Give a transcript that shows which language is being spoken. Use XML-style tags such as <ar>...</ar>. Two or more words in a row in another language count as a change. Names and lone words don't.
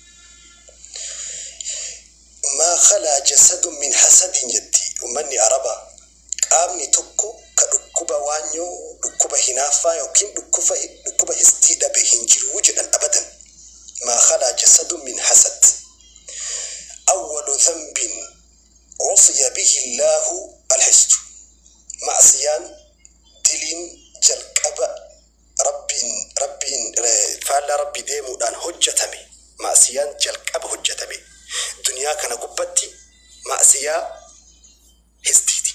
<ar>ما خلا جسد من حسد</ar> <om>jetti ummanni Arabaa. Qaamni tokko ka dhukkuba waanyoo dhukkuba hinaaffaa yookiin dhukkuba hisdii dhabe hin jiru jedhan abadan.</om> <ar>ما خلا جسد من حسد. أول ذنب عصي به الله الحسد.</ar> <om>Macsiyaan diliin jalqaba rabbiin faallaa rabbi deemuudhaan hojjetame. Macsiyaan jalqaba hojjetame. Duniyaa kana gubbatti macsiyaa hisdiiti.</om>